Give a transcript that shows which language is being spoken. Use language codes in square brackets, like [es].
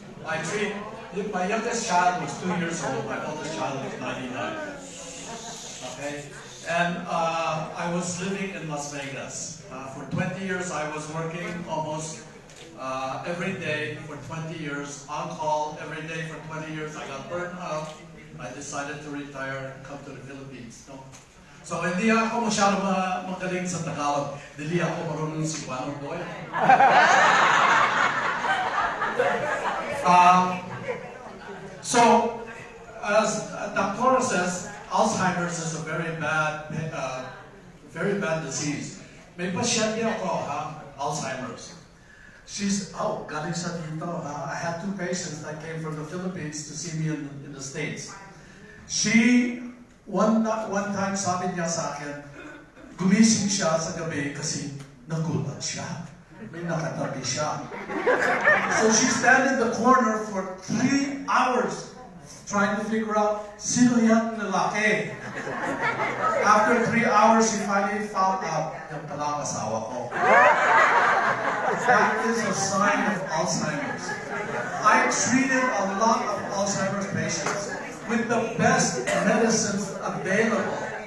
[en] I treat, my youngest child was 2 years old, my oldest child was 99. Okay? And I was living in Las Vegas. For 20 years I was working almost every day for 20 years, on call every day for 20 years. I got burned out. I decided to retire and come to the Philippines. No? [tl] So hindi ako masyado magaling sa Tagalog. Dili ako marunong si Cebuano boy. [en] So, as Dr. says, Alzheimer's is a very bad disease. [tl] May pasyente ako, [en] Alzheimer's. She's, [tl] galing sa dito, [en] I had 2 patients that came from the Philippines to see me in the States. She, one time [tl] sabi niya sa akin, gumising siya sa gabi kasi nagulat siya. May nakatabi siya. [en] So she stand in the corner for 3 hours trying to figure out [tl] sino yan lalaki. [en] After 3 hours, she finally found out [tl] yung pala ang asawa ko. [en] That is a sign of Alzheimer's. I treated a lot of Alzheimer's patients with the best medicines available.